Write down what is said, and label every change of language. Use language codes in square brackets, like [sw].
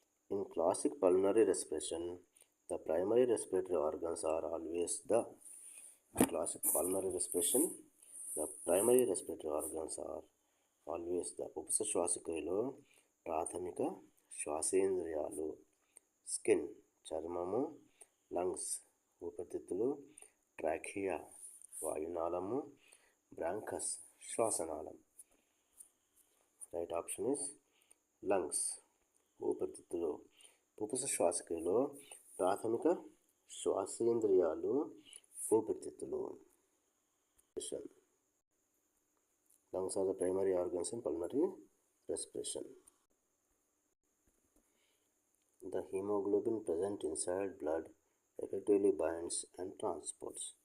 [en] In classic pulmonary respiration, the primary respiratory organs are always the. Classic pulmonary respiration, the primary respiratory organs are always the. [te] ఉపస శ్వాసక్రియలో ప్రాథమిక శ్వాసేంద్రియాలు skin చర్మము, lungs ఊపిరితిత్తులు, trachea వాయునాళము, bronchus శ్వాసనాళం. [en] Right option is lungs, ఊపిరితిత్తులు. [te] పుపస శ్వాసక్రియలో ప్రాథమిక శ్వాసేంద్రియాలు ఊపిరితిత్తులు. [en] Lungs are the primary organs in pulmonary respiration. The hemoglobin present inside blood effectively binds and transports.